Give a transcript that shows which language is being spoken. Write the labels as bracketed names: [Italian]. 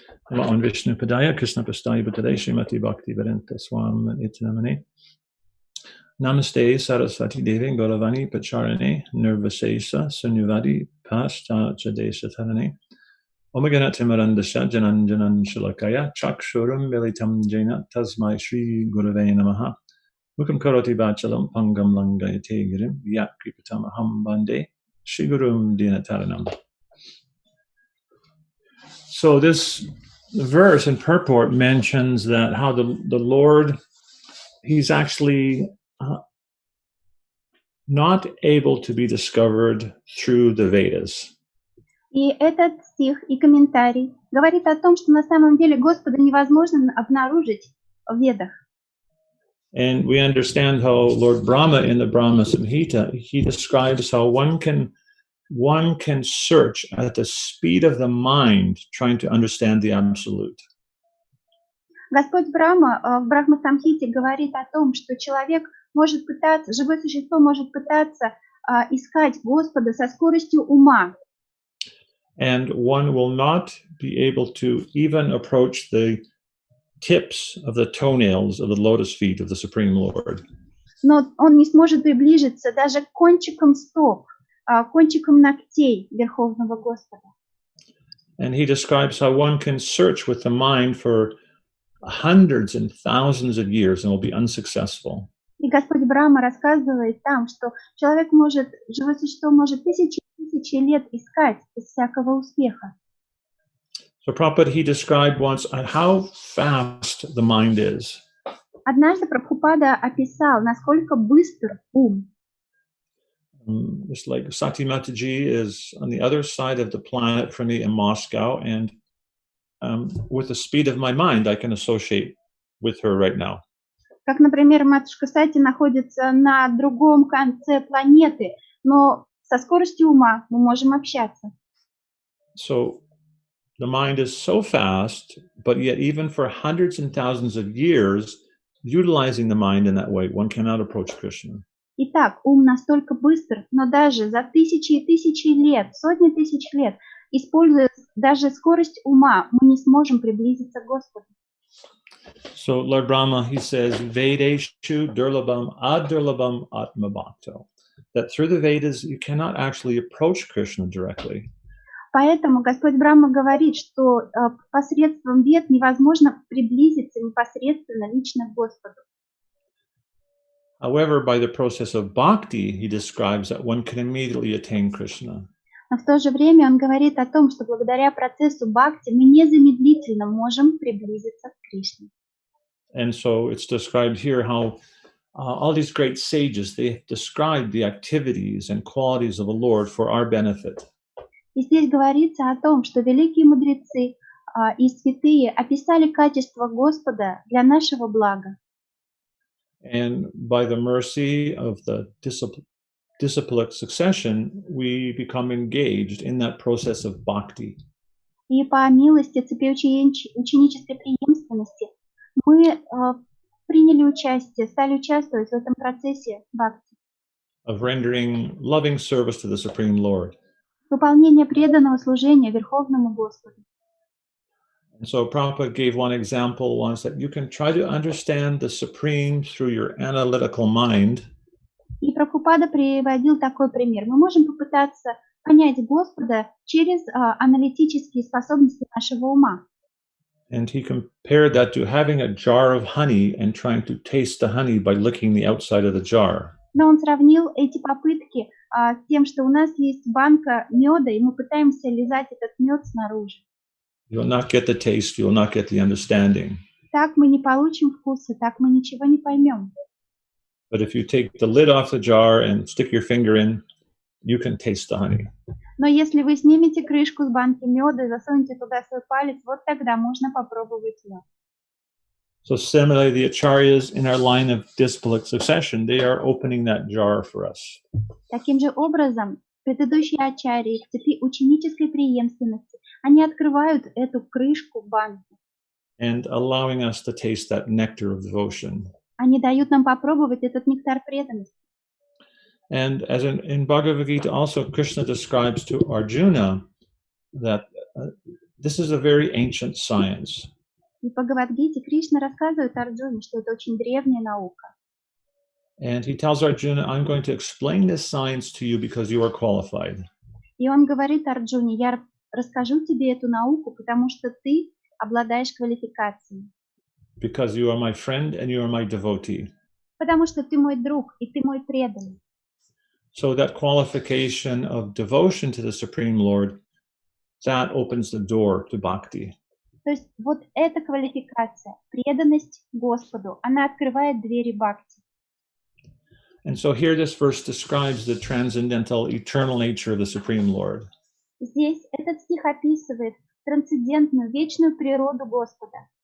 [Sanskrit] Namo Vishnu Padaya Krishna Pastaya Bhutale Srimati Bhaktivedanты Swami Shrilы Namaste Saraswati Devi Gauravani Pacharane Nirvasesa Sunyavadi Pashta Chadesha Tarane Omaganati Marandasha Jananjanan Shalakaya Chakshuram Militam Jaina Tasmai Shri Gurave Namaha Mukam Karoti Bachalam Pangam Langayate Girim Yak Kripatamaham Bande Shigurum Dinataranam. [English] So this verse and purport mentions that how the Lord, he's actually not able to be discovered through the Vedas. [Russian] И этот стих и комментарий говорит о том, что на самом деле Господа невозможно обнаружить в Ведах. [English] And we understand how Lord Brahma in the Brahma Samhita, he describes how one can search at the speed of the mind trying to understand the absolute. [Russian] Господь Брахма в Брахма-самхите говорит о том, что человек может пытаться, живое существо может пытаться искать Господа со скоростью ума. [English] And one will not be able to even approach the tips of the toenails of the lotus feet of the Supreme Lord. [Russian] Но он не сможет приближиться даже к кончикам стоп, кончикам ногтей Верховного Господа. [English] And he describes how one can search with the mind for hundreds and thousands of years and will be unsuccessful. [Russian] И Господь Брахма рассказывает там, что человек может, живое существо может тысячи лет искать без всякого успеха. [English] So Prabhupada, he described once how fast the mind is. [Russian] Однажды Прабхупада описал, насколько быстр ум. [English] It's like Sati Mataji is on the other side of the planet from me in Moscow, and with the speed of my mind, I can associate with her right now. [Russian] Как, например, матушка Сати находится на другом конце планеты, но со скоростью ума мы можем общаться. [English] So the mind is so fast, but yet even for hundreds and thousands of years, utilizing the mind in that way, one cannot approach Krishna. [Russian] Итак, ум настолько быстр, но даже за тысячи и тысячи лет, сотни тысяч лет, используя даже скорость ума, мы не сможем приблизиться к Господу. [English] So Lord Brahma, he says, [Sanskrit] Vedeshu durlabham adurlabham atma bhakto. [English] That through the Vedas, you cannot actually approach Krishna directly. [Russian] Поэтому Господь Брахма говорит, что посредством вед невозможно приблизиться непосредственно лично к Господу. [English] However, by the process of bhakti, he describes that one can immediately attain Krishna. [Russian] Но в то же время он говорит о том, что благодаря процессу бхакти мы незамедлительно можем приблизиться к Кришне. [English] And so it's described here how all these great sages, they describe the activities and qualities of the Lord for our benefit. [Russian] И здесь говорится о том, что великие мудрецы и святые описали качества Господа для нашего блага. [English] And by the mercy of the disciplic succession, we become engaged in that process of bhakti. [Russian] И по милости цепи ученической преемственности мы приняли участие, стали участвовать в этом процессе бхакти. [English] Of rendering loving service to the Supreme Lord. [Russian] Выполнение преданного служения Верховному Господу. [English] And so Prabhupada gave one example once that you can try to understand the Supreme through your analytical mind. [Russian] И Прабхупада приводил такой пример. Мы можем попытаться понять Господа через аналитические способности нашего ума. [English] And he compared that to having a jar of honey and trying to taste the honey by licking the outside of the jar. [Russian] Но он сравнил эти попытки с тем, что у нас есть банка меда, и мы пытаемся лизать этот мед снаружи. [English] You will not get the taste, you will not get the understanding. [Russian] Так мы не получим вкуса, так мы ничего не поймем. [English] But if you take the lid off the jar and stick your finger in, you can taste the honey. [Russian] Но если вы снимете крышку с банки меда и засунете туда свой палец, вот тогда можно попробовать мед. [English] So similarly, the acharyas in our line of disciplic succession, they are opening that jar for us. [Russian] Таким же образом, предыдущие ачарьи в цепи ученической преемственности, они открывают эту крышку банки. [English] And allowing us to taste that nectar of devotion. [Russian] Они дают нам попробовать этот нектар преданности. [English] And as in Bhagavad Gita, also Krishna describes to Arjuna that this is a very ancient science. [Russian] И в Бхагавадгите Кришна рассказывает Арджуне, что это очень древняя наука. [English] And he tells Arjuna, I'm going to explain this science to you because you are qualified. [Russian] И он говорит Арджуне, я расскажу тебе эту науку, потому что ты обладаешь квалификацией. [English] Because you are my friend and you are my devotee. [Russian] Потому что ты мой друг, и ты мой преданный. [English] So that qualification of devotion to the Supreme Lord, that opens the door to bhakti. [Russian] То есть вот эта квалификация, преданность Господу, она открывает двери бхакти. [English] And so here this verse describes the transcendental, eternal nature of the Supreme Lord. [Russian] Здесь этот стих описывает трансцендентную, вечную природу Господа.